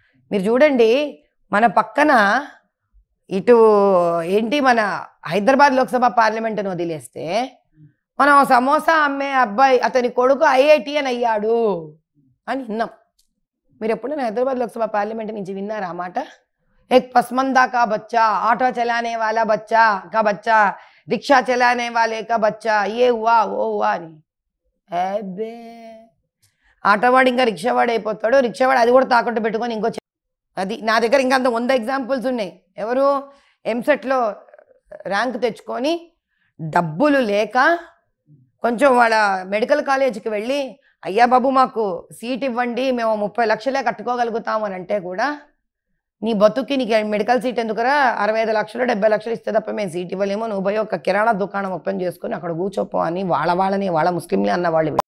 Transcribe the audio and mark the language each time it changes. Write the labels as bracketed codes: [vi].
[te] మీరు చూడండి, మన పక్కన ఇటు ఏంటి మన హైదరాబాద్ లోక్సభ పార్లమెంటును వదిలేస్తే మనం సమోసా అమ్మే అబ్బాయి అతని కొడుకు IITN అయ్యాడు అని విన్నాం. మీరు ఎప్పుడైనా హైదరాబాద్ లోక్సభ పార్లమెంట్ నుంచి విన్నారా ఆ మాట? [hi] एक पसमंदा का बच्चा, ऑटो चलाने वाला बच्चा का बच्चा, रिक्शा चलाने वाले का बच्चा, ये हुआ वो हुआ అని. [te] అబ్బే, ఆటోవాడు ఇంకా రిక్షావాడు అయిపోతాడు, రిక్షావాడు అది కూడా తాకట్టు పెట్టుకొని ఇంకో అది. నా దగ్గర ఇంకా అంత 100 ఎగ్జాంపుల్స్ ఉన్నాయి. ఎవరు ఎంసెట్లో ర్యాంక్ తెచ్చుకొని డబ్బులు లేక కొంచెం వాళ్ళ మెడికల్ కాలేజీకి వెళ్ళి అయ్యా బాబు మాకు సీట్ ఇవ్వండి, మేము 30 లక్షలే కట్టుకోగలుగుతాము అని అంటే కూడా నీ బతుకి నీకు మెడికల్ సీట్ ఎందుకురా, 65 లక్షలు 70 లక్షలు ఇస్తే తప్ప మేము సీట్ ఇవ్వలేమో, నువ్వు పోయి ఒక కిరాణా దుకాణం ఓపెన్ చేసుకుని అక్కడ కూర్చోపో అని వాళ్ళ ముస్లింలే అన్న వాళ్ళు.